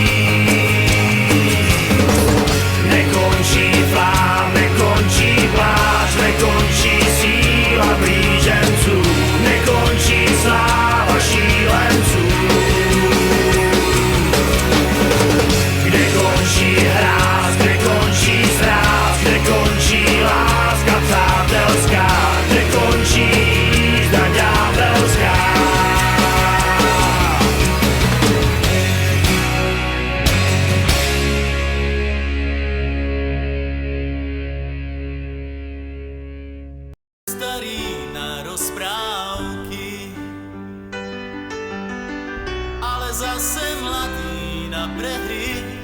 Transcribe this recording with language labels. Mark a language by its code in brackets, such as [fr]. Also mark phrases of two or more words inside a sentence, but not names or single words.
[cs] nekončí flám, nekončí pláč, nekončí síla blíženců, nekončí sláva šílenců. Kde končí hráz, kde končí zráz, kde končí láska přátelská, kde končí jízda ďábelská. [sk] Starý na rozprávky, ale zase mladý na prehry.